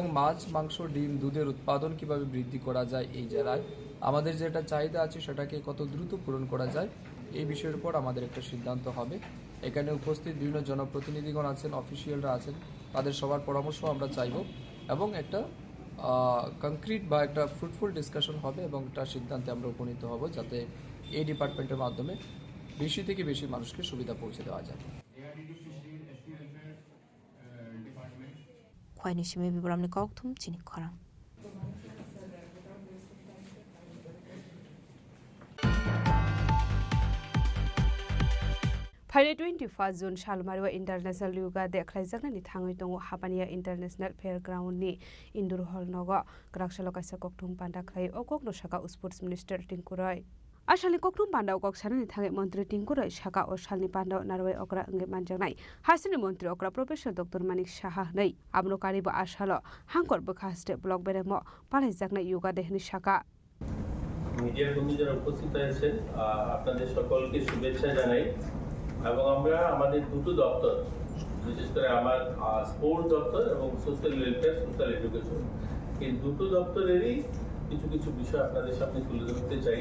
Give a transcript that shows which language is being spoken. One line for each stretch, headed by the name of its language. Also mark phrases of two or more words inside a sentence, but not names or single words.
Bangla: মাছ মাংস ডিম দুধের উৎপাদন কিভাবে বৃদ্ধি করা যায় এই জেলায় আমাদের যেটা চাহিদা আছে সেটাকে কত দ্রুত পূরণ করা যায় এই বিষয়ের উপর আমাদের একটা সিদ্ধান্ত হবে এখানে উপস্থিত বিভিন্ন জনপ্রতিনিধিগণ আছেন অফিসিয়ালরা আছেন তাদের সবার পরামর্শ আমরা চাইব এবং একটা কংক্রিট বা একটা
English: fruitful discussion
Bangla: হবে এবং একটা সিদ্ধান্তে আমরা উপনীত হব যাতে এই ডিপার্টমেন্টের মাধ্যমে বেশি থেকে বেশি মানুষকে সুবিধা পৌঁছে দেওয়া যায়।
Kok Borok: খোয়াইনি সিমে বিবরামনি ককথুম চিনি খরাং। फाइले 21 जुन सालमारिवा इंटरनेशनल योगा देख्लाइजाकनानि थाङै दङ हापानिया इंटरनेशनल फेयरग्राउन्डनि इन्डोर हल नग ग्राकसालो कासा कक्थुम पान्डा ख्लाइ अकक्नो साका
English: sports minister
Kok Borok: टिंकुराय आसालनि कक्थुम पान्डा कक्सानानि थाङै मन्त्री टिंकुराय साका असालनि पान्डा नारवाय अक्रा अंगे मानजानाय हासिनि मन्त्री अक्रा प्रोफेसर डक्टर मानिक साहा नै आबनो कारिबो आसालो हांकर बखास्टे ब्लक बेरेम पालाइजाकनाय योगा देहनि साका
Bangla: মিডিয়ার বন্ধু যারা উপস্থিত আছেন আপনাদের সকলকে শুভেচ্ছা জানাই এবং আমরা আমাদের দুটো দপ্তর বিশেষ করে আমার স্পোর্টস দপ্তর এবং সোশ্যাল ওয়েলফেয়ার সোশ্যাল এডুকেশন এই দুটো দপ্তরেরই কিছু কিছু বিষয় আপনাদের সামনে তুলে ধরতে চাই।